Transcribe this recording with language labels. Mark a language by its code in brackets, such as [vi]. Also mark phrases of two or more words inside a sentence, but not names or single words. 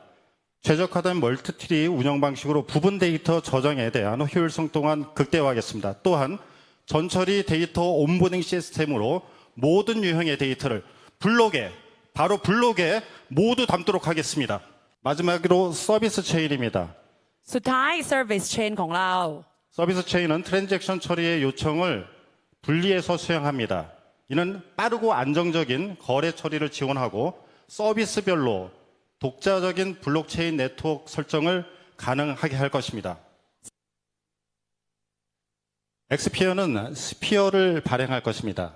[ko] 최적화된 멀티트리 운영 방식으로 부분 데이터 저장에 대한 효율성 또한 극대화하겠습니다. 또한 전처리 데이터 온보딩 시스템으로 모든 유형의 데이터를 바로 블록에 모두 담도록 하겠습니다. 마지막으로 서비스 체인입니다. [th] สุดท้าย [en] Service Chain [th] ของเรา [ko] 서비스 체인은 트랜잭션 처리의 요청을 분리해서 수행합니다. 이는 빠르고 안정적인 거래 처리를 지원하고 서비스별로 독자적인 블록체인 네트워크 설정을 가능하게 할 것입니다. 엑스피어는 스피어를 발행할 것입니다.